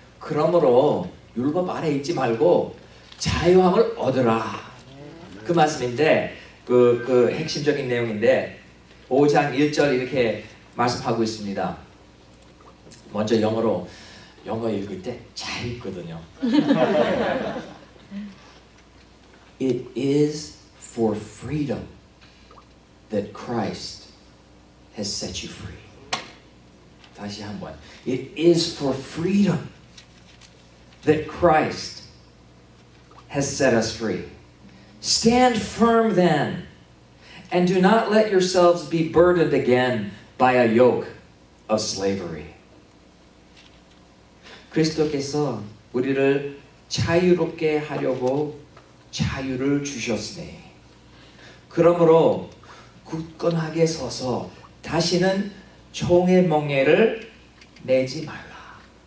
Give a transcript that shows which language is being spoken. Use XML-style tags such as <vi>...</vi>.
<ko>그러므로 율법 아래 있지 말고 자유함을 얻으라. 그 말씀인데 그 핵심적인 내용인데 5장 1절 이렇게 말씀하고 있습니다. 먼저 영어 읽을 때 잘 읽거든요.</ko> <en>It is for freedom that Christ has set you free.</en> <ko>다시 한번.</ko> <en>It is for freedom that Christ has set us free. Stand firm then, and do not let yourselves be burdened again by a yoke of slavery.</en> <ko>그리스도께서 우리를 자유롭게 하려고 자유를 주셨으니 그러므로 굳건하게 서서 다시는 종의 멍에를 내지 말라.</ko>